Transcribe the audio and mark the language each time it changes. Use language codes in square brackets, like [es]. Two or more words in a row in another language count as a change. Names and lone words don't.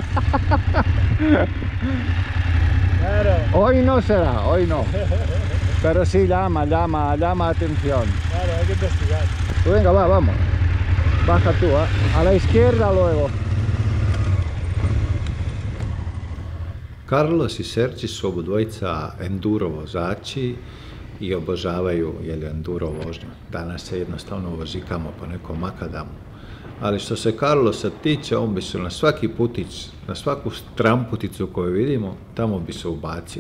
[es] Claro. Hoy no será, hoy no. Pero sí llama atención. Claro, hay que investigar. Pues venga, vamos. Baja tú, a la izquierda luego. [hr] Carlos i Sergi su obodvojica enduro vozači i obožavaju enduro vožnju. Danas se jednostavno vozikamo po nekom makadamu. Ali što se Carlosa tiče, on bi se na svaki putić, na svaku stramputicu koju vidimo, tamo bi se ubacio.